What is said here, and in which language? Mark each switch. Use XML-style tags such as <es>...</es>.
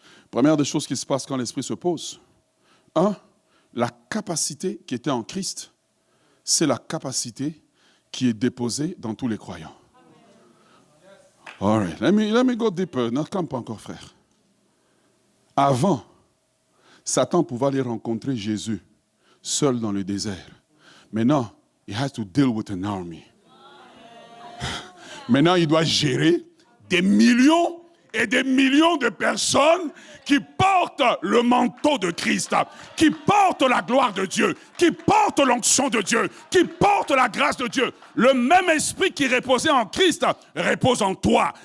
<fr>Première des choses qui se passe quand l'esprit se pose. La capacité qui était en Christ, c'est la capacité qui est déposée dans tous les croyants.</fr> <en>All right, let me go deeper.</en> <fr>Ne campe pas encore, frère. Avant, Satan pouvait aller rencontrer Jésus seul dans le désert. Maintenant,</fr> <en>he has to deal with an army.</en> <fr>Maintenant, il doit gérer des millions et des millions de personnes qui portent le manteau de Christ, qui portent la gloire de Dieu, qui portent l'onction de Dieu, qui portent la grâce de Dieu. Le même esprit qui reposait en Christ repose en toi.</fr>